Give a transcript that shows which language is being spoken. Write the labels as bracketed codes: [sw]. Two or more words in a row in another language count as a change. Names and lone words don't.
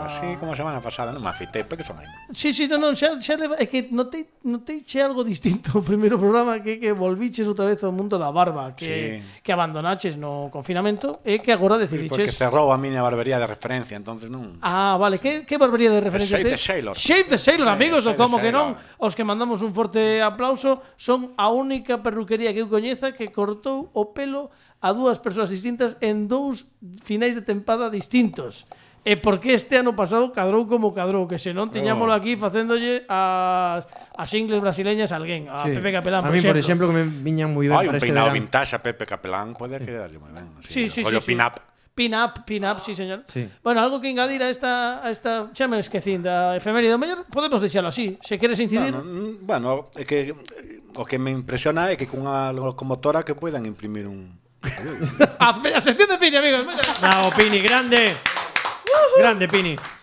[gl] Sí, como a semana pasada, non me afeitei, porque son aí. Sí, non, xa é que notei che algo distinto o primeiro programa, que volviches outra vez ao mundo da barba, que abandonaches no confinamento e que agora decidiches... Porque cerrou a miña barbería de referencia, entonces non... Ah, vale, que barbería de referencia Shave tes? the Sailor. Shave the Sailor, amigos, ou como que non, Sailor. os que mandamos un forte aplauso, son a única perruquería que eu coñeza que cortou o pelo a dúas persoas distintas en 2 finais de tempada distintos. E porque este ano pasado cadrou como cadrou, que se non tiñámolo aquí facéndolle as ingles brasileñas a alguén, a Pepe Capelán, por exemplo, que me viñan moi ben para un este peinado verano. vintage a Pepe Capelán pode quedarlle moi ben. Sí. Pin-up. Pin-up, sí, señor. Sí. Bueno, algo que engadir a esta xa me esquecín da efeméride. O mellor podemos deixalo así, se queres incidir. Bueno, é que o que me impresiona é que cunha locomotora que poidan imprimir un... A sección de Pini, amigos. Bravo, Pini, grande. Grande, Pini.